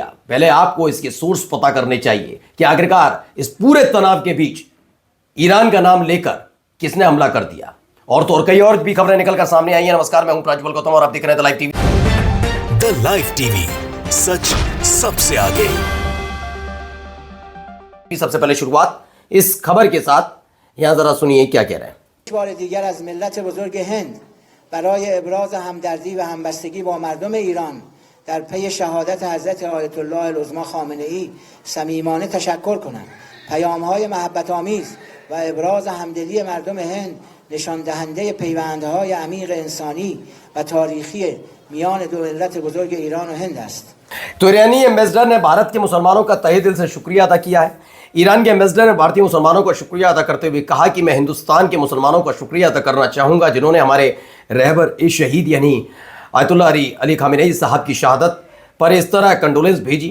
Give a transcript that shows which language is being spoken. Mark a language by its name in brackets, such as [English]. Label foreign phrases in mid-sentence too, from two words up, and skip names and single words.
[Hindi] पहले आपको इसके सोर्स पता करने चाहिए कि आखिरकार इस पूरे तनाव के बीच ईरान का नाम लेकर किसने हमला कर दिया। और तो और कई और भी खबरें निकलकर सामने आई हैं। नमस्कार, मैं हूं प्रज्वल गौतम और आप देख रहे हैं द लाइव टीवी। द लाइव टीवी, सच सबसे आगे। सबसे पहले शुरुआत इस खबर के साथ, यहां जरा सुनिए क्या कह रहे हैं। [Persian] بار دیگر از ملت بزرگ هند برای ابراز همدردی و همبستگی با مردم ایران در پی شهادت حضرت آیت الله العظمی خامنه‌ای صمیمانه تشکر کنم. پیام‌های محبت آمیز و ابراز همدلی مردم هند نشان دهنده پیوندهای عمیق انسانی و تاریخی میان دو ملت بزرگ ایران و هند است. [Hindi] तो ईरानी एम्बेसडर ने भारत के मुसलमानों का तहे दिल से शुक्रिया अदा किया है। ईरान के एम्बेसडर ने भारतीय मुसलमानों का शुक्रिया अदा करते हुए कहा कि मैं हिंदुस्तान के मुसलमानों का शुक्रिया अदा करना चाहूँगा जिन्होंने हमारे रहबर ए शहीद यानी आयतुल्लाह अली खामेनेई साहब की शहादत पर इस तरह कंडोलेंस भेजी।